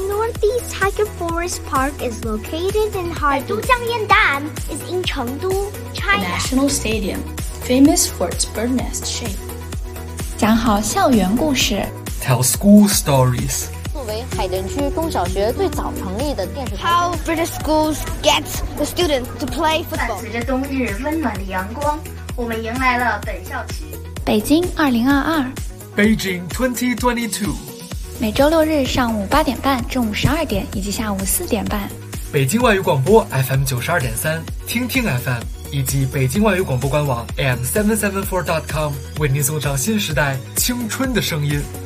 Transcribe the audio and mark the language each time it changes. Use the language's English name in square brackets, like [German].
[English] Northeast Tiger Forest Park is located in Harbin. 都江堰岸 is in 成都 China. National Stadium, famous for its bird nest shape. [Chinese] 讲好校园故事。 [English] Tell school stories. [Chinese] 作为海淀区中小学最早成立的电视台。 [English] How British schools get the students to play football. [Chinese] 伴随着冬日温暖的阳光，我们迎来了本校区。北京2022， [English] Beijing 2022， [Chinese] 每周六日上午8:30、中午12:00以及下午4:30，北京外语广播 FM 92.3，听听 FM 以及北京外语广播官网 am774.com 为您送上新时代青春的声音。